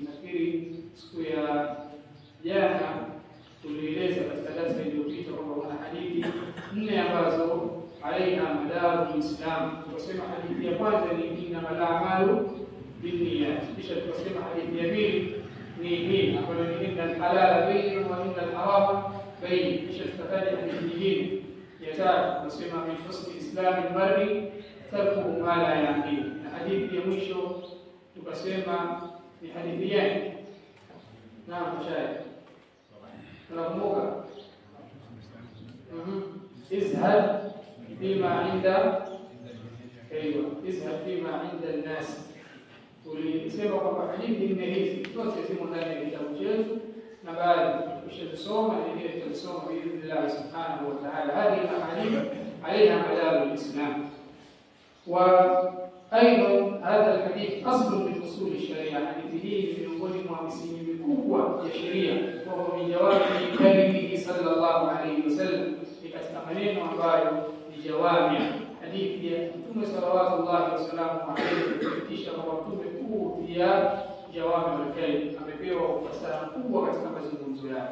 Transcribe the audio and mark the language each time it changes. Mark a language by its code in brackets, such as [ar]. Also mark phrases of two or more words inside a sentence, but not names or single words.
[sw] Nafikiri siku ya jana tulieleza katika darasa iliyopita kwamba kuna hadithi 4 ambazo [ar] عليها مدار الإسلام. [sw] Tukasema hadithi ya kwanza ni [ar] إنما الأعمال بالنيات, [sw] kisha tukasema hadithi ya pili ni hii ambayo ni [ar] إن الحلال بين وإن الحرام بين, [sw] kisha tukataja hadithi nyingine ya tatu tukasema [ar] من حسن إسلام المرء ترك ما لا يعني, [sw] na hadithi ya mwisho tukasema ni hadithi gani? Naam, shaykhh nakumbuka, [ar] ازهد فيما عند, [sw] aiywa, [ar] ازهد فيما عند الناس. [sw] Tulisema kwamba hadithi nne hizi zote zimo ndani ya kitabu chetu, na baadhi tushazisoma na nyingine tutasoma [ar] بإذن الله سبحانه وتعالى. هذه الأحاديث عليها مدار الإسلام. وأيضا هذا الحديث أصل من أصول الشريعة. [sw] حديث hadithi hii ni miongoni mwa misingi mikubwa ya sheria, kwa [ar] من جوامع كلمه صلى الله عليه وسلم, [sw] ni katika maneno ambayo ni jawami. Hadithi ya Mtume [ar] صلى الله وسلم [sw] amethibitisha kwamba Mtume kuu pia [ar] جوامع الكلم, [sw] amepewa ufasaha mkubwa katika mazungumzo yake.